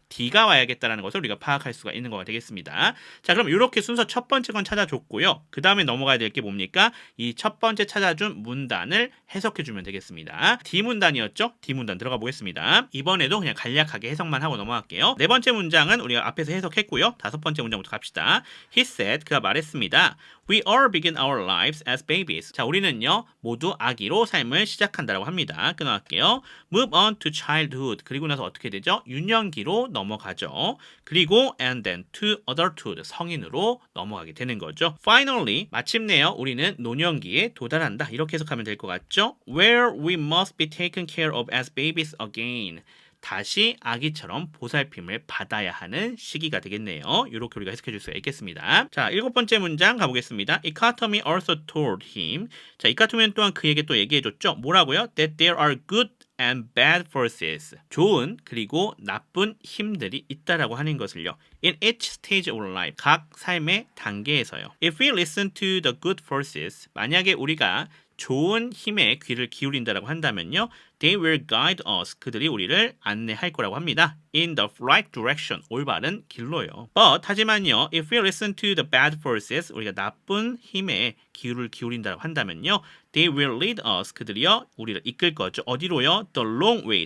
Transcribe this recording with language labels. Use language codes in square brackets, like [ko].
[ko] D가 와야겠다라는 것을 우리가 파악할 수가 있는 거가 되겠습니다. 자, 그럼 이렇게 순서 첫 번째 건 찾아줬고요. 그 다음에 넘어가야 될 게 뭡니까? 이 첫 번째 찾아준 문단을 해석해주면 되겠습니다. D 문단이었죠? D 문단 들어가 보겠습니다. 이번에도 그냥 간략하게 해석만 하고 넘어갈게요. 네 번째 문장은 우리가 앞에서 해석했고요. 다섯 번째 문장부터 갑시다. [en] He said, [ko] 그가 말했습니다. [en] We all begin our lives as babies. [ko] 자, 우리는요 모두 아기로 삶을 시작한다라고 합니다. 끊어갈게요. [en] Move on to childhood. [ko] 그리고 나서 어떻게 되죠? 유년기로 넘어가죠. 그리고 [en] and then to adulthood. [ko] 성인으로 넘어가게 되는 거죠. [en] Finally, [ko] 마침내요 우리는 노년기에 도달한다. 이렇게 해석하면 될 것 같죠? [en] Where we must be taken care of as babies again. [ko] 다시 아기처럼 보살핌을 받아야 하는 시기가 되겠네요. 이렇게 우리가 해석해 줄 수가 있겠습니다. 자, 일곱 번째 문장 가보겠습니다. [en] Ikatomi also told him. [ko] 자, 이카토미는 또한 그에게 또 얘기해 줬죠. 뭐라고요? [en] That there are good and bad forces. [ko] 좋은 그리고 나쁜 힘들이 있다라고 하는 것을요. [en] In each stage of life. [ko] 각 삶의 단계에서요. [en] If we listen to the good forces. [ko] 만약에 우리가 좋은 힘에 귀를 기울인다라고 한다면요. [en] They will guide us. [ko] 그들이 우리를 안내할 거라고 합니다. [en] In the right direction. [ko] 올바른 길로요. [en] But [ko] 하지만요. [en] If we listen to the bad forces. [ko] 우리가 나쁜 힘에 귀를 기울인다라고 한다면요. [en] They will lead us. [ko] 그들이요. 우리를 이끌 거죠. 어디로요? [en] The wrong way.